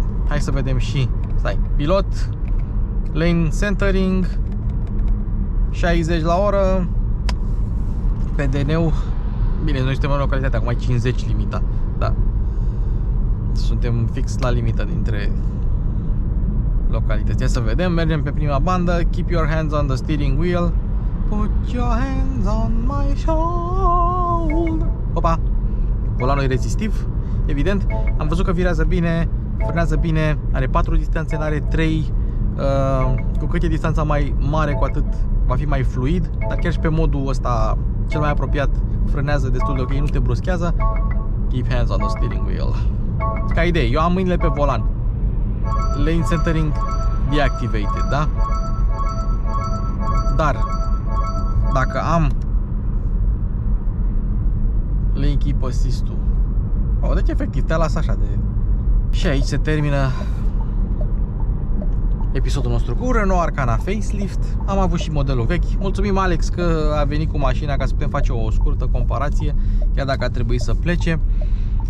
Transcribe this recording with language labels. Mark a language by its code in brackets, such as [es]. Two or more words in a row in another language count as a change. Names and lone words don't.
[ro] Hai să vedem și, stai, pilot, [en] lane centering, [ro] 60 la oră, PDN-ul, bine, noi suntem în localitate, acum ai 50 limita, da. Suntem fix la limită dintre localități. Ia să vedem, mergem pe prima bandă, [en] keep your hands on the steering wheel, put your hands on my shoulder. [ro] Opa, volanul e rezistiv, evident. Am văzut că virează bine, frânează bine, are 4 distanțe, are 3. Cu cât e distanța mai mare, cu atât va fi mai fluid. Dar chiar și pe modul ăsta cel mai apropiat frânează destul de ok, nu te bruschează. [en] Keep hands on the steering wheel. [ro] Ca idee, eu am mâinile pe volan. [en] Lane centering deactivated, [ro] da? Dar dacă am [en] lane keep assist-ul, [ro] deci efectiv te las așa de... Și aici se termină episodul nostru cu Renault Arkana Facelift. Am avut și modelul vechi. Mulțumim Alex că a venit cu mașina ca să putem face o scurtă comparație, chiar dacă a trebuit să plece.